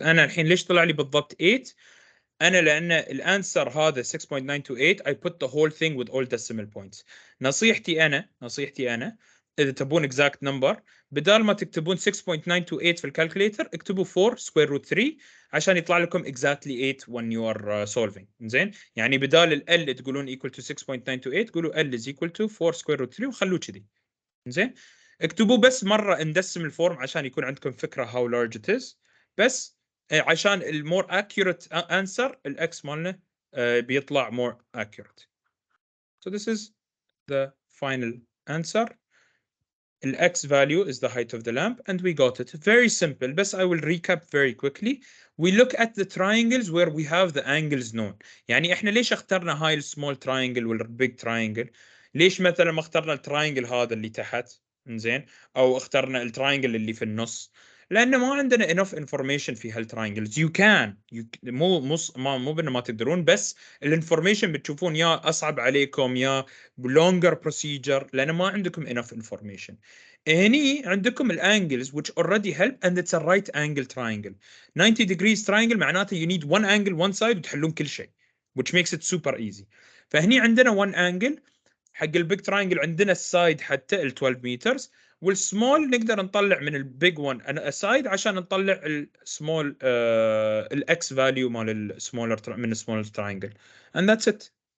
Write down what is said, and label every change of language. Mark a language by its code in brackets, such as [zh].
[ar] أنا الحين ليش طلع لي بالضبط 8؟ أنا لأن الأنسر هذا 6.928 [en] I put the whole thing with all decimal points. [ar] نصيحتي أنا إذا تبون [en] exact number [ar] بدال ما تكتبون 6.928 في الكالكوليتر اكتبوا 4 square root 3 عشان يطلع لكم [en] exactly 8 when you are solving. [ar] زين يعني بدال ال L تقولون equal to 6.928 قولوا [en] L is equal to 4 square root 3 [ar] وخلوه كذي. زين اكتبوا بس مرة [en] in decimal form [ar] عشان يكون عندكم فكرة [en] how large it is. [ar] بس عشان المور accurate answer الاكس مالنا بيطلع [en] more accurate. So this is the final answer. The x value is the height of the lamp and we got it. Very simple, but I will recap very quickly. We look at the triangles where we have the angles known. [ar] يعني احنا ليش اخترنا هاي [en] small triangle [ar] ولا [en] big triangle؟ [ar] ليش مثلا ما اخترنا التراينجل هذا اللي تحت؟ زين او اخترنا التراينجل اللي في النص؟ لأن ما عندنا [en] enough information [ar] في هالتراينجلز. [en] You can [ar] مو بأنه ما تقدرون، بس الانفورميشن بتشوفون يا أصعب عليكم يا [en] longer procedure [ar] لأن ما عندكم [en] enough information. [ar] هني عندكم الانجلز [en] which already help and it's a right angle triangle. 90 degrees triangle [ar] معناته [en] you need one angle one side [ar] وتحلون كل شيء [en] which makes it super easy. [ar] فهني عندنا [en] one angle. [ar] حق البيج تراينجل عندنا السايد حتى ال 12 متر والسمول نقدر نطلع من البيج 1 اسايد عشان نطلع السمول الاكس فاليو مال السمولر من السمولر تراينجل [en] and that's it.